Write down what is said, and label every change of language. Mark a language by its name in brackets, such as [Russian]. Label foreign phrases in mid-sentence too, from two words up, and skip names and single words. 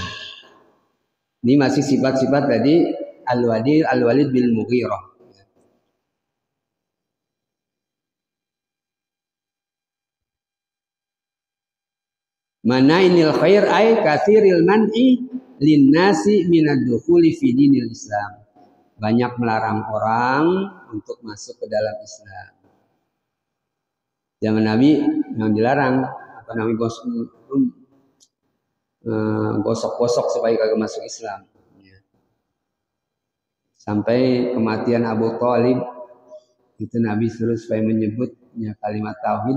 [Indonesian] Ini masih sifat-sifat tadi Al-Walid bil Mughirah. [Arabic] مناع للخير أي كثير المنع للناس من الدخول في دين الإسلام. [Indonesian] Banyak melarang orang untuk masuk ke dalam Islam. Zaman Nabi yang dilarang apa namanya gosok-gosok supaya kagak masuk Islam. Sampai kematian Abu Thalib itu Nabi suruh supaya menyebutnya kalimat tauhid.